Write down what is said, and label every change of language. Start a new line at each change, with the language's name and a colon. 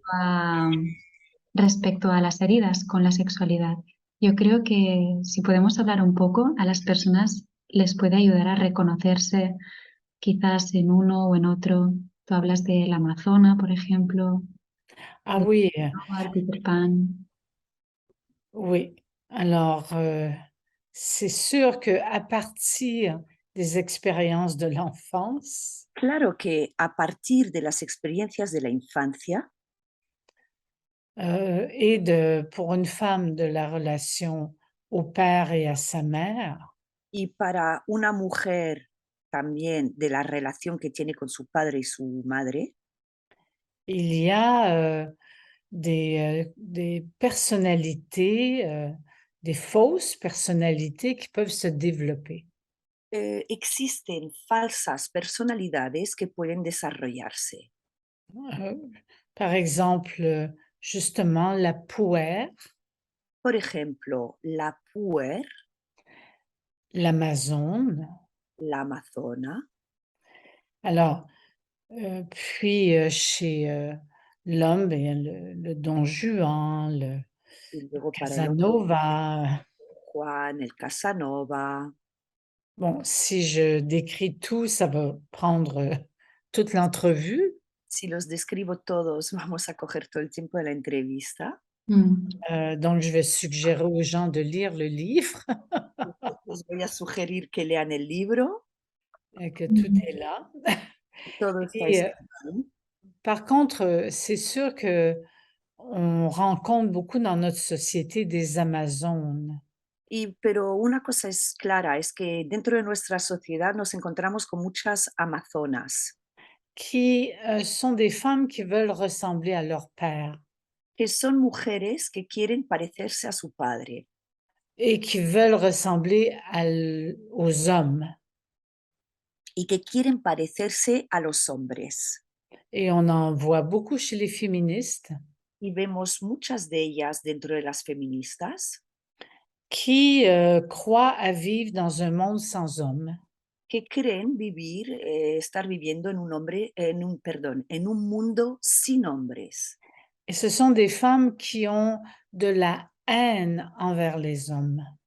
Spanish: a, respecto a las heridas con la sexualidad. Yo creo que si podemos hablar un poco, a las personas les puede ayudar a reconocerse quizás en uno o en otro. Tú hablas de la Amazona, por ejemplo, ah de
French: oui, Noah, Peter Pan. oui. Alors, c'est sûr qu'à partir des expériences de l'enfance,
Spanish: Claro que a partir de las experiencias de la infancia
French: et pour une femme, de la relation au père et à sa mère,
Spanish: y para una mujer también de la relación que tiene con su padre y su madre,
French: il y a, des personnalités, des fausses personnalités qui peuvent se développer.
Spanish: existen falsas personalidades que pueden desarrollarse.
French: Par exemple, justement la puère,
Spanish: Por ejemplo, la puer,
French: l'amazone.
Spanish: la amazona,
French: Alors, puis, chez, l'homme, ben, il y a le Don Juan, le
Spanish: y luego para el hombre,
French: Casanova.
Spanish: Juan, el Casanova.
French: Bon, si je décris tout, ça va prendre, toute l'entrevue,
Spanish: Si los describo todos, vamos a coger todo el tiempo de la entrevista. Mm.
French: donc je vais suggérer aux gens de lire le livre
Spanish: Les voy a sugerir que lean el libro,
French: et que tout Mm. est là.
Spanish: todo está
French: Et
Spanish: escrito ahí.
French: par contre, c'est sûr qu'on rencontre beaucoup dans notre société des amazones
Spanish: Pero una cosa es clara, es que dentro de nuestra sociedad nos encontramos con muchas amazonas,
French: qui, sont des femmes qui veulent ressembler à leur père
Spanish: que son mujeres que quieren parecerse a su padre
French: et qui veulent ressembler aux hommes.
Spanish: y que quieren parecerse a los hombres.
French: Et on en voit beaucoup chez les féministes
Spanish: Y vemos muchas de ellas dentro de las feministas
French: qui, croient à vivre dans un monde sans hommes.
Spanish: que creen vivir, estar viviendo en un hombre, perdón, en un mundo sin hombres.
French: Et ce sont des femmes qui ont de la haine envers les hommes.